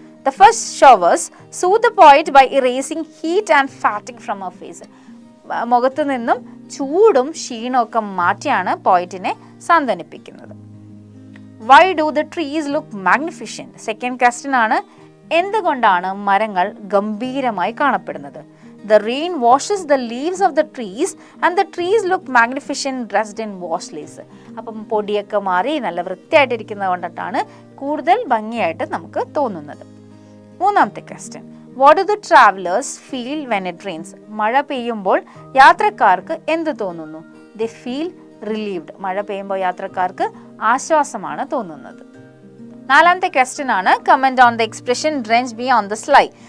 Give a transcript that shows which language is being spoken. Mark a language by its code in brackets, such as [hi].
[en] The first showers soothe the poet by erasing heat and fatigue from her face. [ml] മുഖത്ത് നിന്നും ചൂടും ക്ഷീണമൊക്കെ മാറ്റിയാണ് പോയിറ്റിനെ സാന്ത്വനിപ്പിക്കുന്നത്. [en] Why do the trees look magnificent? Second question [ml] ആണ്, എന്തുകൊണ്ടാണ് മരങ്ങൾ ഗംഭീരമായി കാണപ്പെടുന്നത്? [en] The rain washes the leaves of the trees and the trees look magnificent dressed in wash lace. [ml] അപ്പം പൊടിയൊക്കെ മാറി നല്ല വൃത്തിയായിട്ടിരിക്കുന്നത് കൊണ്ടിട്ടാണ് കൂടുതൽ ഭംഗിയായിട്ട് നമുക്ക് തോന്നുന്നത്. [en] മൂന്നാമത്തെ question, what do the travellers feel when it rains? [ml] മഴ പെയ്യുമ്പോൾ യാത്രക്കാർക്ക് എന്ത് തോന്നുന്നു? [en] They feel relieved. [ml] മഴ പെയ്യുമ്പോൾ യാത്രക്കാർക്ക് ആശ്വാസമാണ് തോന്നുന്നത്. നാലാമത്തെ ക്വസ്റ്റ്യൻ ആണ്, [en] Comment on the expression drench me on the sly.